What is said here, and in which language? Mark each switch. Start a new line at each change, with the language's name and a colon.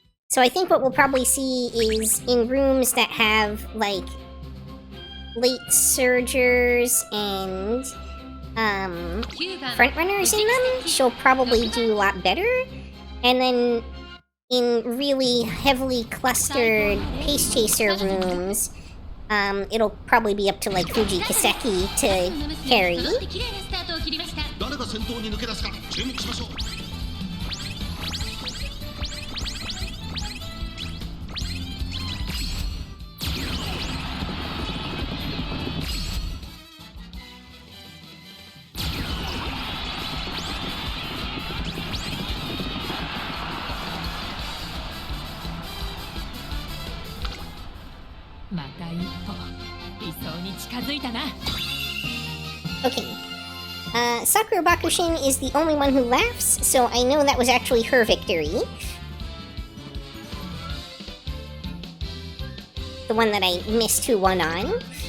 English: So I think what we'll probably see is in rooms that have, like, late surgers and, frontrunners in them, she'll probably do a lot better. And then in really heavily clustered Pace Chaser rooms, it'll probably be up to, like, Fuji Kiseki to carry.
Japanese: 誰が先頭に抜け出すか注目しましょう。また一歩理想に近づいたな。
English: Okay. Sakura Bakushin is the only one who laughs, so I know that was actually her victory. The one that I missed who won on.